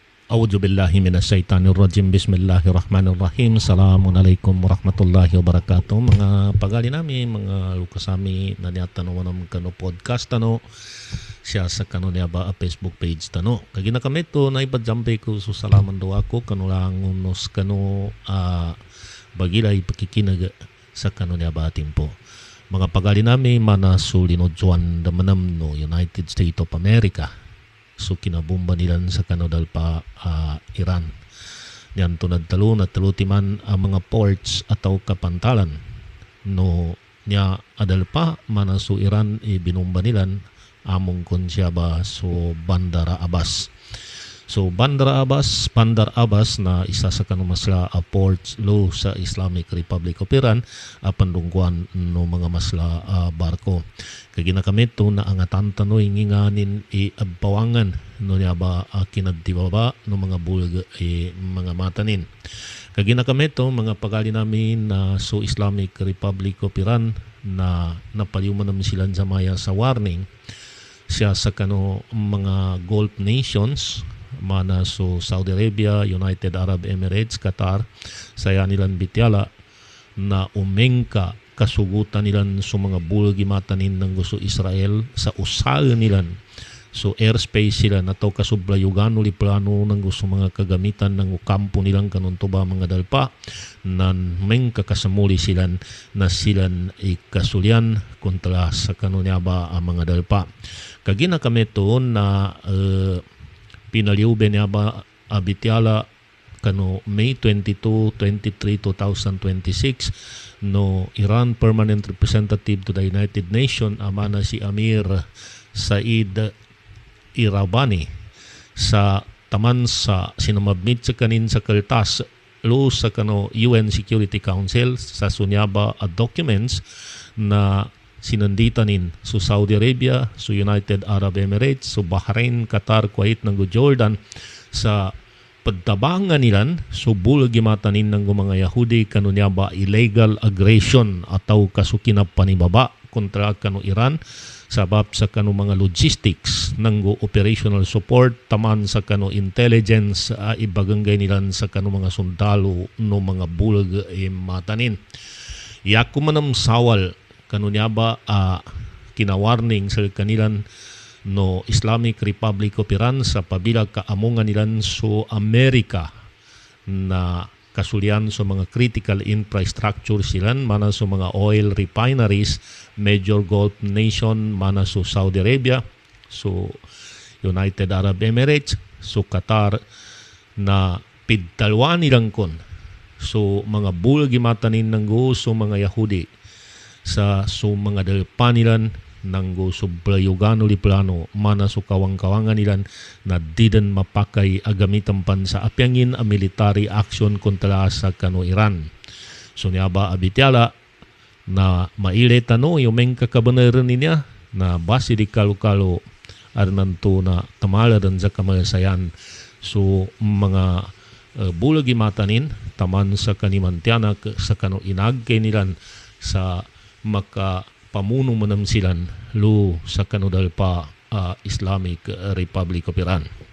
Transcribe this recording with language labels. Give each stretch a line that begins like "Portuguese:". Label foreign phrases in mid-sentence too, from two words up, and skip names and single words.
Arabic: أعوذ بالله من الشيطان الرجيم. بسم الله الرحمن الرحيم. السلام عليكم ورحمة الله وبركاته.
Maguindanaon: Mga pagali nami, mga lukasami na niatan mo kano podcast tano siya sa kano niya ba Facebook page tano. Kagina kami to na ibadjampe ko so salaman do ako kano lang unos kano bagilay pakikinag sa kano niya ba timpo. Mga pagali nami mana sulinodjuan damanam no United States of America. So kinabumba nilan sa kanodal pa Iran. Yan tunad talo na talutiman ang mga ports ataw kapantalan. No niya adal pa mana so Iran binumba nilan among konsya ba so Bandar Abbas. So Bandar Abbas na isa sa kanumasla ports lo sa Islamic Republic of Iran pandungkuan no mga masla barko. Kagina kami to na angatan tano inginganin bawangan no niya ba kinadibaba no mga bulg mga matanin. Kagina kami to mga pagali namin na so Islamic Republic of Iran na napaliuman namin sila sa maya sa warning siya sa kano mga
English: Gulf nations
Maguindanaon: mana so Saudi Arabia, United Arab Emirates, Qatar, saya nilan bityala na umengka kasugutan nilan so mga bulgi matanin ng gusto Israel sa usahan nilan. So airspace sila na to kasublayugan uli plano ng gusto mga kagamitan ng kampo nilang kanuntuba mga dalpa nan mengka kasamuli silan na silan ikasulyan kontra sa kanunya ba ang mga dalpa. Kagina kami to na pinaliuben niya ba abityala kano May 22, 23, 2026 no Iran
English: Permanent Representative to the United Nations
Maguindanaon: amana si Amir Said Irabani sa taman sa sinamabmit sa kanin sa kaltas lo sa kano UN Security Council sa sunyaba documents na sinanditanin so Saudi Arabia, so United Arab Emirates, so Bahrain, Qatar, Kuwait, ng Jordan sa pagtabangan nilan so bulagimatanin ng mga Yahudi kanunya ba
English: illegal aggression
Maguindanaon: ataw kasukinap panibaba kontra kanu Iran sabab sa kanu mga logistics ng
English: operational support
Maguindanaon: taman sa kanu intelligence ibaganggay nilan sa kanu mga sundalo no mga bulag matanin. Yaku manam sawal kanunya ba kinawarning sa kanilan no Islamic Republic of Iran sa pabilag kaamungan nilan so Amerika na kasulian sa mga
English: critical infrastructure
Maguindanaon: silan mana sa mga
English: oil refineries major Gulf nation
Maguindanaon: mana so Saudi Arabia so United Arab Emirates so Qatar na pidtalwan nilang kon so mga bulgi matanin ng so mga Yahudi sa so mga dalpanilan nang go sublayugan uli plano mana so kawang-kawangan nilan na didn't mapakay agamitan pan sa apyangin a
English: military action
Maguindanaon: kontra sa kano Iran. So niya ba abityala na maile tano yung kakabanaran niya na basi di kalu-kalu arnanto na tamala dan sa kamalasayan so mga bulagi matanin taman sa kanimantiana sa kano inag kay nilan sa maka pamuno manam silan lo sa kanudal pa Islamic Republic of Iran.